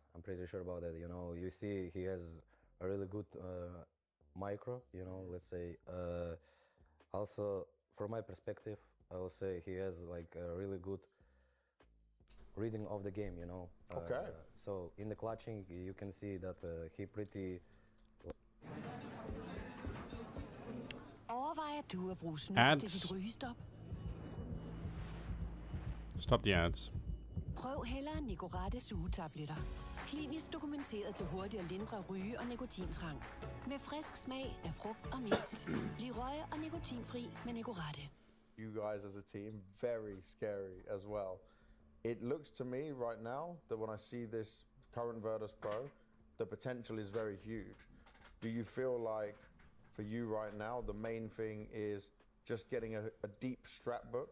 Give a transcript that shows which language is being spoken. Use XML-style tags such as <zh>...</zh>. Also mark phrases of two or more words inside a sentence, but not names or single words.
<en>I'm pretty sure about that. You know, you see he has a really good micro, you know, let's say. Also, from my perspective, I will say he has like a really good reading of the game, you know. So in the clutching, you can see that he pretty...</en> <da>Overvejer du at bruge snus</da> <en>Ads.</en> <da>til dit rygestop?</da> <en>Stop the ads.</en> <da>Prøv hellere Nicorettes ugetabletter. Klinisk dokumenteret til hurtigt at lindre ryge- og nikotintrang. Med frisk smag af frugt og mint. Bliv røg- og nikotinfri med Nicorette.</da> <en>You guys as a team, very scary as well. It looks to me right now that when I see this current Virtus Pro, the potential is very huge. Do you feel like, for you right now, the main thing is just getting a deep strat book?</en>